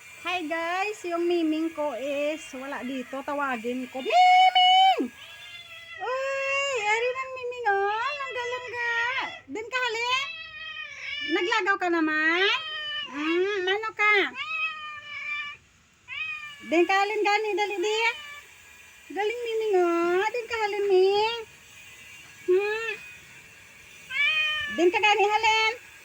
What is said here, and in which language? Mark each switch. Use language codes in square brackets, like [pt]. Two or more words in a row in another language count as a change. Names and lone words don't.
[en] Hi guys, [tl] yung miming ko is wala dito. Tawagin ko. [hil] Miming! Uy, ari ng miming oh. Langga-langga. Din ka halin? Naglagaw ka naman? Ano ka? Din ka halin gani, dali di. Galing miming oh. Din ka halin ming. Din ka gani halin?